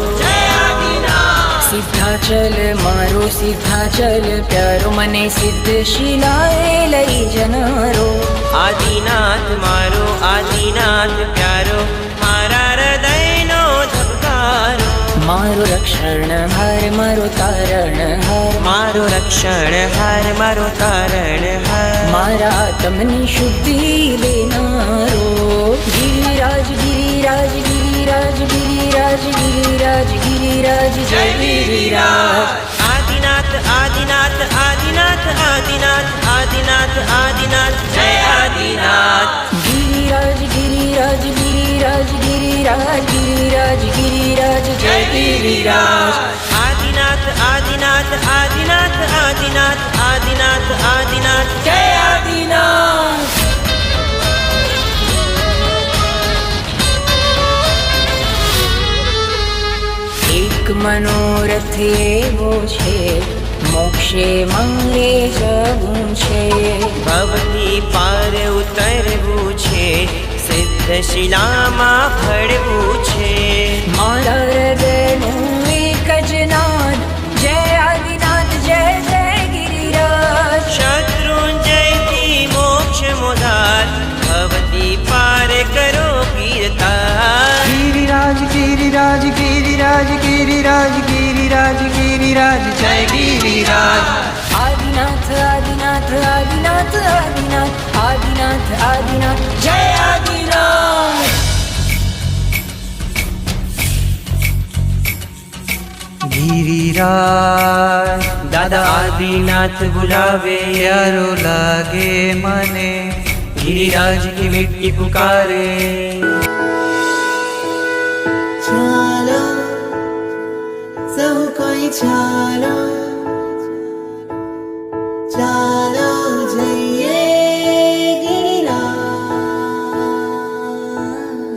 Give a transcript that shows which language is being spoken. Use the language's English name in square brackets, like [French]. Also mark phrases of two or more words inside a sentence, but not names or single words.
[Gujarati] સિદ્ધાચલ મારો સિદ્ધાચલ પ્યારો મને સિદ્ધ શિલાએ લઈ જનારો આદિનાથ મારો આદિનાથ પ્યારો મારા હૃદયનો ધબકારો મારો રક્ષણ હર મારો તારણ હર મારો રક્ષણ હર મારો તારણ હર મારા આત્મનિ શુદ્ધિ દેનારો ગિરિરાજ ગિરિરાજ ગિરિરાજ ગિરિરાજ ગિરિરાજ ગિરિરાજ જય ગિરિરાજ आदिनाथ आदिनाथ आदिनाथ आदिनाथ आदिनाथ आदिनाथ जय आदिनाथ गिरिराज गिरिराज गिरिराज गिरिराज गिरिराज गिरिराज जय गिरिराज आदिनाथ आदिनाथ आदिनाथ आदिनाथ आदिनाथ आदिनाथ જય આદિનાથ એક મનોરથ એવો છે, મોક્ષે મારે જવું છે. ભવથી પાર ઉતરવું છે, સિદ્ધશિલામાં ભળવું છે. મારા હૃદયનું એક જ નાદ, જય આદિનાથ જય જય ગિરિરાજ. શત્રુંજયથી મોક્ષ મોદાર, ભવથી પાર કરો કીર્તાર. गिरिराज गिरिराज गिरिराज गिरिराज गिरिराज गिरिराज जय गिरिराज. આદિનાથ આદિનાથ આદિનાથ આદિનાથ આદિનાથ આદિનાથ જય આદિનાથ. गिरिराज દાદા આદિનાથ બુલાવે, પ્યારો લાગે મને, [Hindi] गिरिराज की मिट्टी पुकारे. [Gujarati] ચાલો સૌ કોઈ ચાલો, ચાલો જઈએ ગિરિરાજ.